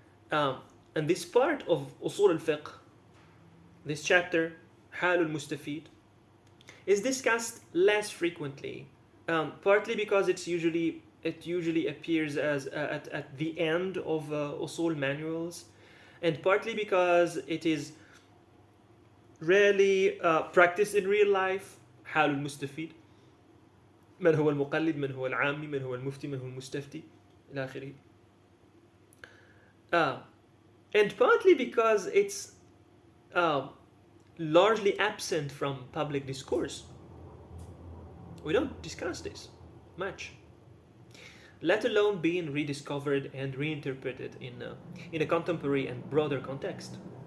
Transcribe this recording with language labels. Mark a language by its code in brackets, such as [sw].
[en] And this part of Usul al-fiqh, this chapter, حال المستفيد, is discussed less frequently, partly because it usually appears as at the end of Usul manuals, and partly because it is rarely practiced in real life. [ar] حال المستفيد، من هو المقلد، من هو العامي، من هو المفتي، من هو المستفتي إلى آخره. [en] And partly because it's largely absent from public discourse. We don't discuss this much, let alone being rediscovered and reinterpreted in a contemporary and broader context.